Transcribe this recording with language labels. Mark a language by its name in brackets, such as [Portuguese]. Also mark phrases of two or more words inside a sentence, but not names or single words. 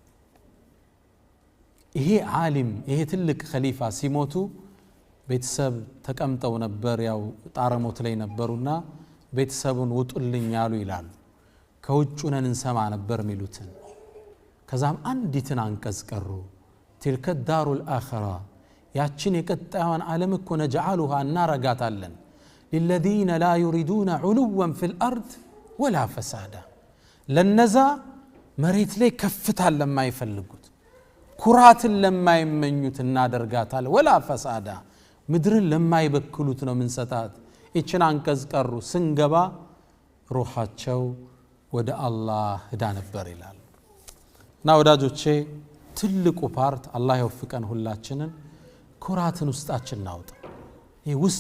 [Amharic] ይሄ ዓሊም ይሄ ትልቅ ኸሊፋ ሲሞቱ ቤተሰብ ተቀምጠው ነበር ያው ጣረሞት ላይ ነበሩና ቤተሰቡን ውጡልኝ ያሉ ይላሉ ከውጭ ነን እንሰማ ነበር ሚሉትን ከዛም አንዲትን አንቀጽ ቀሩ [Arabic] تلك الدار الآخرة [Amharic] ያችን የቀጣዩን ዓለም እኮ ነجعلها እናረጋታለን [Arabic] للذين لا يريدون علوا في الأرض ولا فسادا [Amharic] ለነዛ መሬት ላይ ከፍታን ለማይፈልጉት ኩራትን ለማይመኙት እናደርጋታለን [Arabic] ولا فسادا [Amharic] ምድርን ለማይበክሉት ነው ምንሰጣት እቺን አንቀጽ ቀሩ ስንገባ ሩሃቸው ወደ አላህ ሄዳ ነበር ይላል እና ወዳጆቼ ትልቁ ፓርት አላህ ይወፍቀን ሁላችንን ኩራትን ውስጣችን ናውጣ ይሄ ውስጥ